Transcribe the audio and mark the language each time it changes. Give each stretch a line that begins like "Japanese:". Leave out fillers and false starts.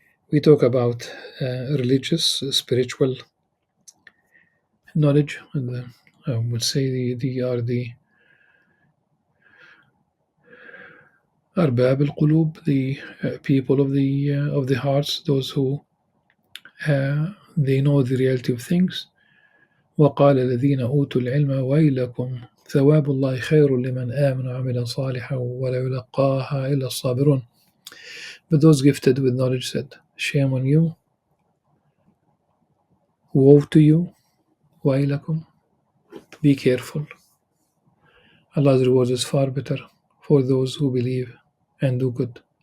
English: We talk about religious, spiritual knowledge, and I would say they are the arbab al-qulub, the people of the hearts, those who they know the reality of things.
Arabic: وقال الذين أوتوا العلم ويلكم ثواب الله خير لمن آمن وعمل صالحا ولا يلقاها إلا الصابرون.
English: But those gifted with knowledge said, shame on you, woe to you, ويلكم, be careful. Allah's reward is far better for those who believe and do good.